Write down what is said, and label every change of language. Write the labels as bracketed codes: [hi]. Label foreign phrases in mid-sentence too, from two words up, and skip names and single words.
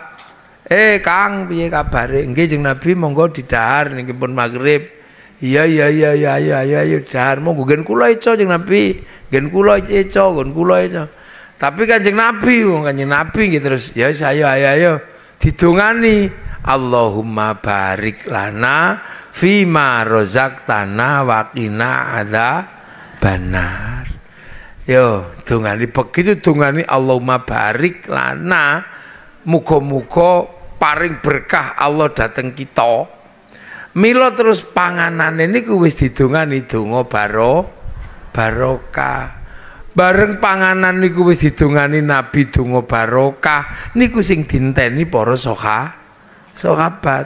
[jv] Kang, piye kabare? Nggih Jeng Nabi, monggo didahar niki pun maghrib. Iya dahar monggo nggen kula eco Jeng Nabi. Nggen kula eco, nggon kula eco. Tapi Kanjeng Nabi, wong Kanjeng Nabi nggih terus ya ayo didongani. [ar] اللهم بارك لنا فيما رزقتنا وقنا عذاب النار. [jv] Yo, dongani begitu dongani [ar] اللهم بارك لنا, [jv] muga-muga paring berkah Allah dateng kita. Mila terus panganane niku wis didongani donga barokah. Bareng panganan niku wis didongani Nabi donga barokah niku sing dinteni para sahabat.